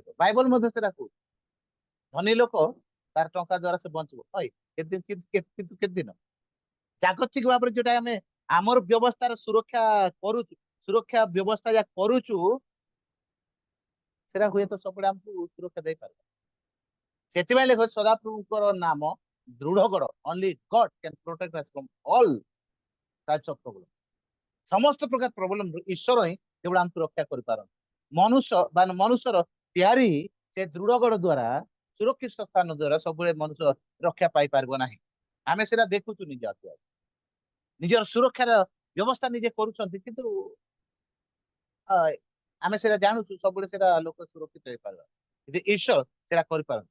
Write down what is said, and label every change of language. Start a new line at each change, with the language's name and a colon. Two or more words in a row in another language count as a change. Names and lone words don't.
Odia: ବାଇବଲ ମଧ୍ୟ ସେଟା କହୁଛି, ଧନୀ ଲୋକ ତାର ଟଙ୍କା ଦ୍ଵାରା ସେ ବଞ୍ଚିବ, ହଇ କିନ୍ତୁ କେତେ ଦିନ। ଜାଗତିକ ଭାବରେ ଯୋଉଟା ଆମେ ଆମର ବ୍ୟବସ୍ଥାର ସୁରକ୍ଷା କରୁଛୁ, ସୁରକ୍ଷା ବ୍ୟବସ୍ଥା ଯାହା କରୁଛୁ, ସେଟା ହୁଏତ ସବୁବେଳେ ଆମକୁ ସୁରକ୍ଷା ଦେଇପାରିବ। ସେଥିପାଇଁ ଲେଖ ସଦାପ୍ରଭୁଙ୍କର ନାମ ଦୃଢ ଗଡ,
English: only God can protect us from all types of problem।
Odia: ସମସ୍ତ ପ୍ରକାର ପ୍ରୋବ୍ଲେମ ଈଶ୍ୱର ହିଁ କେବଳ ଆମକୁ ରକ୍ଷା କରିପାରନ୍ତି। ମନୁଷ୍ୟ ବା ମନୁଷ୍ୟର ତିଆରି ସେ ଦୃଢ ଗଡ ଦ୍ଵାରା, ସୁରକ୍ଷିତ ସ୍ଥାନ ଦ୍ଵାରା ସବୁବେଳେ ମନୁଷ୍ୟ ରକ୍ଷା ପାଇପାରିବ ନାହିଁ। ଆମେ ସେଟା ଦେଖୁଛୁ ନିଜ ଆଖି, ନିଜର ସୁରକ୍ଷାର ବ୍ୟବସ୍ଥା ନିଜେ କରୁଛନ୍ତି, କିନ୍ତୁ ଆମେ ସେଟା ଜାଣୁଛୁ ସବୁବେଳେ ସେଟା ଲୋକ ସୁରକ୍ଷିତ ହେଇପାରିବ, କିନ୍ତୁ ଈଶ୍ୱର ସେଟା କରିପାରନ୍ତି।